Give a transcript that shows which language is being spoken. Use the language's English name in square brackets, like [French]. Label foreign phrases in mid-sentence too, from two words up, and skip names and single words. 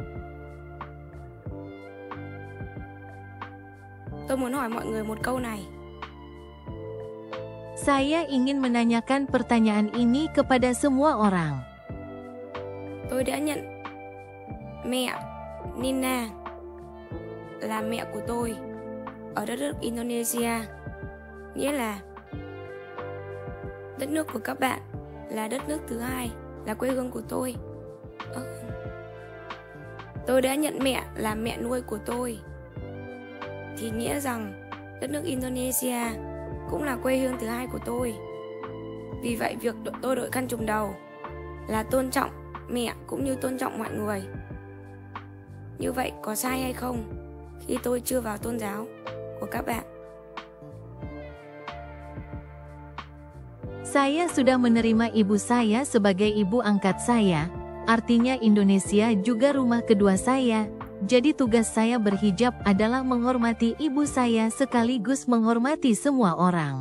[Vietnamese] Tôi muốn hỏi mọi người một câu này. [Indonesian] Saya ingin menanyakan pertanyaan ini kepada semua orang. [Vietnamese] Tôi đã nhận mẹ Nina là mẹ của tôi ở đất nước Indonesia. Nghĩa là đất nước của các bạn là đất nước thứ hai, là quê hương của tôi. Tôi đã nhận mẹ là mẹ nuôi của tôi, thì nghĩa rằng đất nước Indonesia cũng là quê hương thứ hai của tôi. Vì vậy việc tôi đội khăn trùm đầu là tôn trọng mẹ cũng như tôn trọng mọi người. Như vậy có sai hay không khi tôi chưa vào tôn giáo của các bạn? [Indonesian] Saya sudah menerima ibu saya sebagai ibu angkat saya, artinya Indonesia juga rumah kedua saya. Jadi tugas saya berhijab adalah menghormati ibu saya sekaligus menghormati semua orang.